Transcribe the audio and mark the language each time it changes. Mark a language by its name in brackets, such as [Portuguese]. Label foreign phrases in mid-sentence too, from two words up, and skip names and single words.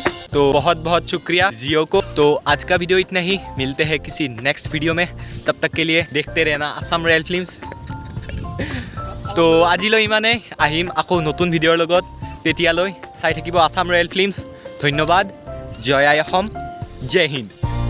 [Hindi] तो बहुत बहुत शुक्रिया जियो को। तो आज का वीडियो इतना ही, मिलते हैं किसी [English] next video [Hindi] में, तब तक के लिए देखते रहना आसाम रॉयल फिल्म्स। [Assamese] तो আজিলৈ ইমানে, আহিম আকৌ নতুন ভিডিঅ'ৰ লগত, তেতিয়ালৈ চাই থাকিব আসাম ৰয়েল ফিল্মছ। ধন্যবাদ। জয় আই অসম, জয় হিন্দ।